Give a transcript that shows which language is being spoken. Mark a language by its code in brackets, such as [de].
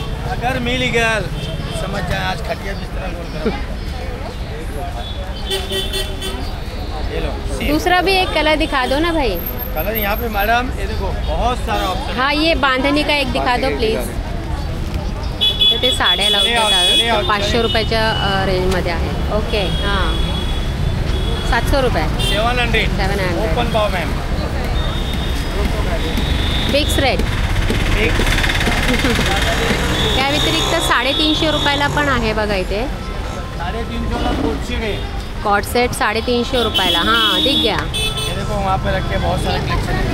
[hi] अगर मिल गया समझ जाए, आज खटिया बिस्तरा बोल कर. दूसरा भी एक कलर दिखा दो ना भाई. कलर यहाँ पे मैडम ये देखो बहुत सारा ऑप्शन. हाँ, ये बांधणी का एक दिखा दो प्लीज. [mr] ते साड्या लावतात 500 रुपयाच्या रेंजमध्ये आहे. [hi] ओके, हां 700 रुपये. 700 ओपन भाव मैम. Fix rate. [mr] त्या व्यतिरिक्त 350 रुपयाला पण आहे बघा इथे. 350 कॉट सेट 350 रुपयाला. [hi] हाँ, दिख गया. ये देखो वहाँ पे रखे बहुत सारे कलेक्शन है.